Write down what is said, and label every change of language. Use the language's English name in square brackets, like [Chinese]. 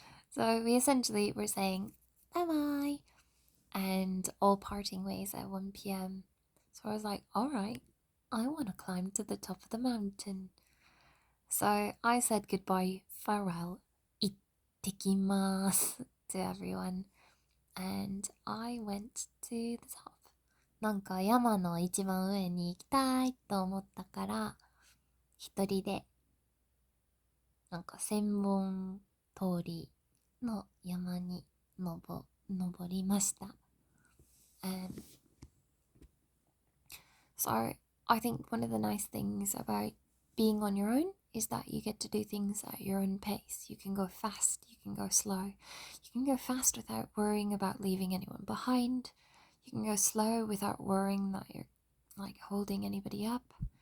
[English] So we essentially were saying bye-bye and all parting ways at 1 p.m. So I was like, alright, I want to climb to the top of the mountain. So I said goodbye, farewell, ittekimasu to everyone. And I went to the top. [Japanese] なんか山の一番上に行きたいと思ったから、一人でなんか千本通りの山に登りました。 [English] So I think one of the nice things about being on your own is that you get to do things at your own pace. You can go fast, you can go slow. You can go fast without worrying about leaving anyone behind. You can go slow without worrying that you're like holding anybody up.